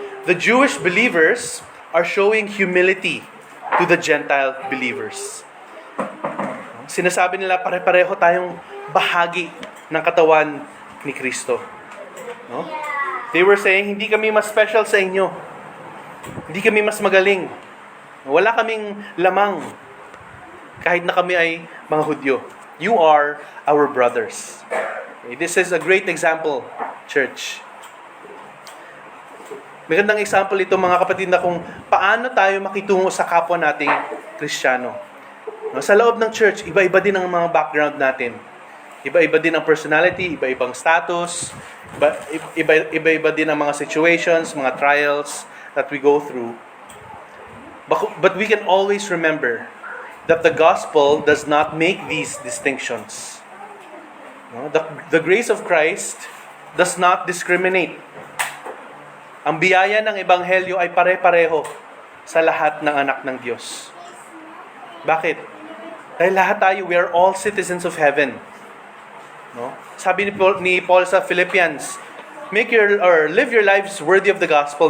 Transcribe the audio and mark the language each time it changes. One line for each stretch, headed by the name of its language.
English: The Jewish believers are showing humility to the Gentile believers.
Filipino: Sinasabi nila pare-pareho tayong bahagi ng katawan ni Kristo. No?
English: They were saying,
Filipino: hindi kami mas special sa inyo. Hindi kami mas magaling. Wala kaming lamang kahit na kami ay mga Hudyo.
English: You are our brothers. Okay, this is a great example, church.
Filipino: Magandang example ito mga kapatid na kung paano tayo makitungo sa kapwa nating Kristiyano. No, sa loob ng church, iba-iba din ang mga background natin. Iba-iba din ang personality, iba-ibang status, iba-iba din ang mga situations, mga
English: trials that we go through. But we can always remember that the gospel does not make these distinctions. No? The grace of Christ does not discriminate.
Filipino: Ang biyaya ng Ebanghelyo ay pare-pareho sa lahat ng anak ng Diyos. Bakit? Dahil lahat tayo,
English: we are all citizens of heaven. No?
Filipino: Sabi ni Paul sa
English: Philippians, live your lives worthy of the gospel.